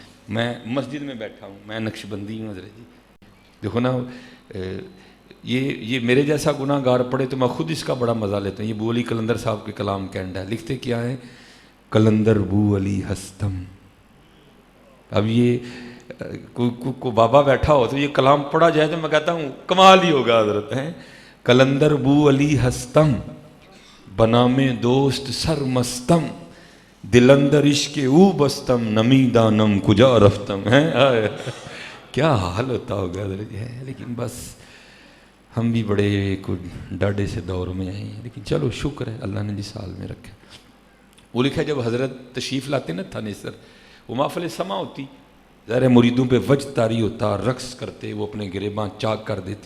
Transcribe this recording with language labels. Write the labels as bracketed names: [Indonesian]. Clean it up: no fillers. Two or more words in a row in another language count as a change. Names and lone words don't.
[Urdu] میں مسجد میں بیٹھا ہوں، میں نقش بندی ہوں حضرت جی، دیکھو نا، یہ میرے جیسا گناہ گار پڑے تو میں خود اس کا بڑا مزہ لیتا ہوں۔ یہ بو علی قلندر صاحب کے کلام کینڈ ہے، لکھتے کیا ہے، [Persian] قلندر بو علی ہستم۔ [Urdu] اب یہ کو بابا بیٹھا ہو تو یہ کلام پڑھا جائے تو میں کہتا ہوں کمال ہی ہوگا حضرت ہیں۔ [Persian] قلندر بو علی ہستم، بنام دوست سر مستم، دلندر عشق او بستم، نمی دانم کجا رفتم ہے۔ [Urdu] کیا حال ہوتا ہوگا حضرت ہے، لیکن بس ہم بھی بڑے ڈاڈے سے دور میں آئے ہیں، لیکن چلو شکر ہے اللہ نے جس حال میں رکھا۔ وہ لکھا جب حضرت تشریف لاتے نا تھانیسر، وہ محفل سما ہوتی، ظاہر مریدوں پہ وجد طاری ہوتا، رقص کرتے، وہ اپنے گریباں چاک کر دیتے۔